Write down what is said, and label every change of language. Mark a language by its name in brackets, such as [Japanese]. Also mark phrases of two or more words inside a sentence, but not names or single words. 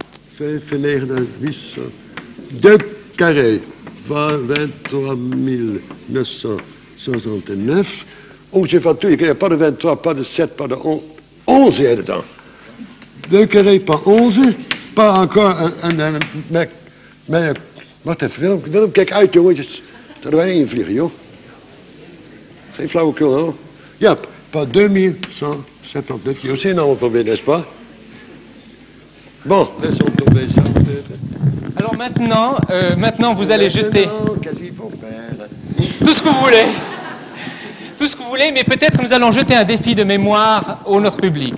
[French] 2 carrés, 23 969. Oh, j'ai fait tout, il n'y a pas de 23, pas de 7, pas de 11. 11 il y a dedans. 2 carrés, pas 11, pas encore [Dutch] een maar wacht even, Willem, kijk uit jongens, dat wij niet invliegen joh. Geen flauwekul hoor. Ja, [French] pas 2179 kilos, c'est énorme probleem, n'est-ce pas? Bon, laissons tomber ça peut-être. Alors maintenant vous allez jeter Qu'est-ce qu'il faut faire? tout ce que vous voulez. Tout ce que vous voulez, mais peut-être nous allons jeter un défi de mémoire au notre public.